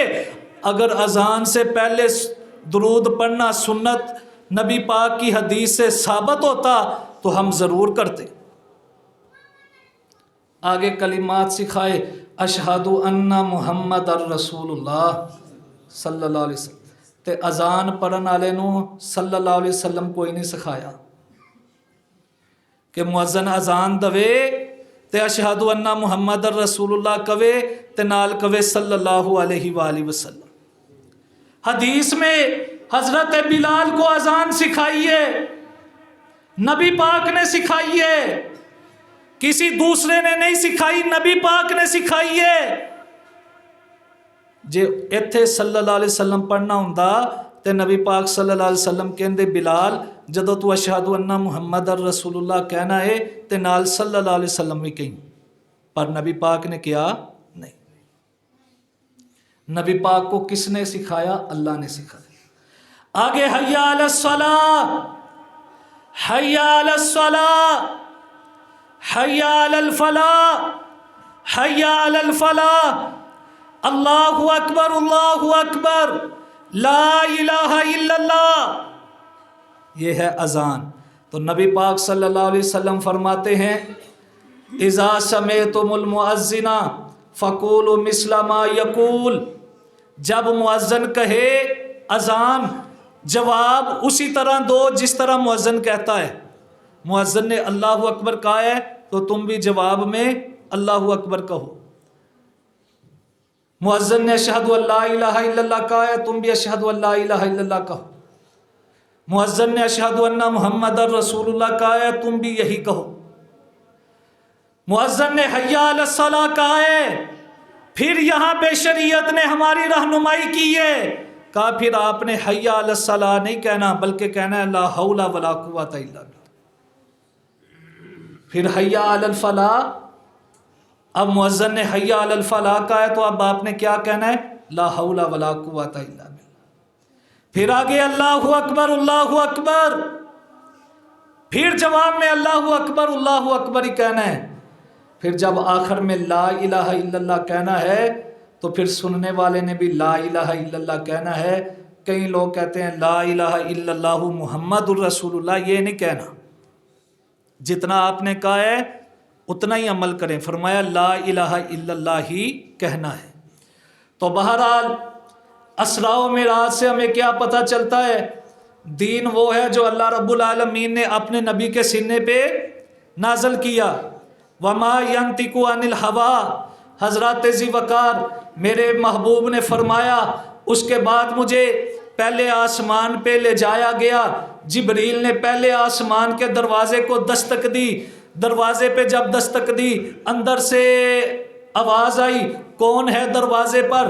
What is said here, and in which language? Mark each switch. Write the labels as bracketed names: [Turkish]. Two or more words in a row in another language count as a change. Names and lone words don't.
[Urdu] اگر اذان سے پہلے درود پڑھنا سنت نبی پاک کی حدیث سے ثابت ہوتا تو ہم ضرور کرتے۔ آگے کلمات سکھائے [Arabic] اشہد ان محمد الرسول اللہ صلی اللہ علیہ وسلم، [Punjabi] تے اذان پڑھن والے نو [Arabic] صلی اللہ علیہ وسلم [Punjabi] کوئی نہیں سکھایا کہ مؤذن اذان دوے تے [Arabic] اشہد ان محمد الرسول اللہ [Punjabi] کہے تے نال کہے [Arabic] صلی اللہ علیہ وآلہ وسلم۔ [Urdu] حدیث میں حضرت بلال کو اذان سکھائی ہے، نبی پاک نے سکھائی ہے، کسی دوسرے نے نہیں سکھائی، نبی پاک نے سکھائی ہے۔ [Punjabi] جے ایتھے [Arabic] صلی اللہ علیہ وسلم [Punjabi] پڑھنا ہوندا تے نبی پاک [Arabic] صلی اللہ علیہ وسلم [Punjabi] کہندے بلال جدو تو [Arabic] اشہد ان محمد الرسول اللہ [Punjabi] کہنا ہے تے نال [Arabic] صلی اللہ علیہ وسلم [Punjabi] بھی کہیں، پر نبی پاک نے کیا نہیں۔ [Urdu] نبی پاک کو کس نے سکھایا؟ اللہ نے سکھایا۔ [Arabic] آگے حی علی الصلاۃ، حی علی الصلاۃ، حی علی الفلاح، حی علی الفلاح، اللہ اکبر اللہ اکبر، لا الہ الا اللہ۔ [Urdu] یہ ہے اذان۔ تو نبی پاک صلی اللہ علیہ وسلم فرماتے ہیں [Arabic] اذا سمعتم المؤذن فقولوا مثل ما یقول، [Urdu] جب مؤذن کہے اذان جواب اسی طرح دو جس طرح مؤذن کہتا ہے۔ مؤذن نے [Arabic] اللہ اکبر [Urdu] کہا ہے تو تم بھی جواب میں [Arabic] اللہ اکبر [Urdu] کہو۔ مؤذن نے [Arabic] اشہد ان لا الہ الا اللہ [Urdu] کہا ہے تم بھی [Arabic] اشہد ان لا الہ الا اللہ [Urdu] کہو۔ مؤذن نے [Arabic] اشہد ان محمد الرسول اللہ [Urdu] کہا ہے تم بھی یہی کہو۔ مؤذن نے [Arabic] حی علی الصلاۃ [Urdu] کہا ہے، پھر یہاں پہ شریعت نے ہماری رہنمائی کی ہے، کہا پھر آپ نے [Arabic] حی علی الصلاۃ [Urdu] نہیں کہنا بلکہ کہنا ہے [Arabic] لا حول ولا قوۃ الا باللہ۔ [Urdu] پھر [Arabic] حی علی الفلاح، [Urdu] اب مؤذن نے [Arabic] حی علی الفلاح [Urdu] کہا ہے تو اب آپ نے کیا کہنا ہے؟ [Arabic] لا حول ولا قوۃ الا باللہ۔ [Urdu] پھر آگے [Arabic] اللہ اکبر اللہ اکبر، [Urdu] پھر جواب میں [Arabic] اللہ اکبر [Urdu] ہی کہنا ہے۔ پھر جب آخر میں [Arabic] لا الہ الا اللہ [Urdu] کہنا ہے تو پھر سننے والے نے بھی [Arabic] لا الہ الا اللہ [Urdu] کہنا ہے۔ کئی لوگ کہتے ہیں [Arabic] لا الہ الا اللہ محمد الرسول اللہ، [Urdu] یہ نہیں کہنا، جتنا آپ نے کہا ہے اتنا ہی عمل کریں۔ فرمایا [Arabic] لا الہ الا اللہ [Urdu] ہی کہنا ہے۔ تو بہرحال اسراء و معراج سے ہمیں کیا پتہ چلتا ہے؟ دین وہ ہے جو [Arabic] اللہ رب العالمین [Urdu] نے اپنے نبی کے سینے پہ نازل کیا۔ [Arabic] وما ینطق عن الہویٰ، [Urdu] حضرات ذی وقار میرے محبوب نے فرمایا اس کے بعد مجھے پہلے آسمان پہ لے جایا گیا، جبریل نے پہلے آسمان کے دروازے کو دستک دی، دروازے پہ جب دستک دی اندر سے آواز آئی کون ہے دروازے پر؟